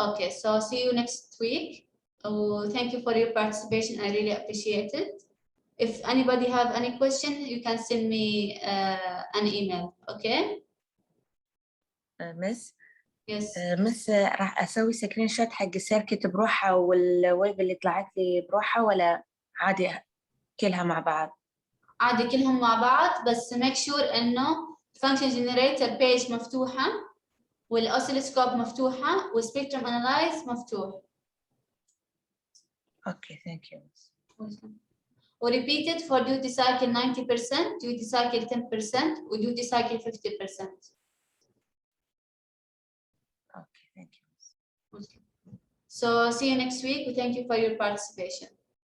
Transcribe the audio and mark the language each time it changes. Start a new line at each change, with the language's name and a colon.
English: Okay, so see you next week. Oh, thank you for your participation. I really appreciate it. If anybody have any question, you can send me an email, okay? Miss Yes.
Arabic: مس راح اسوي سكرين شوت حق السيركت بروحها والويف اللي طلعت لي بروحها ولا عادي كلها مع بعض؟ عادي كلهم مع بعض بس
English: make sure
Arabic: انه function generator page مفتوحة والأوسيلوسكوب مفتوحة والسبيكتروم انالايز مفتوح.
English: Okay thank you. repeated for duty cycle 90%, duty cycle 10% و duty cycle 50%. Okay thank you. So see you next week. Thank you for your participation.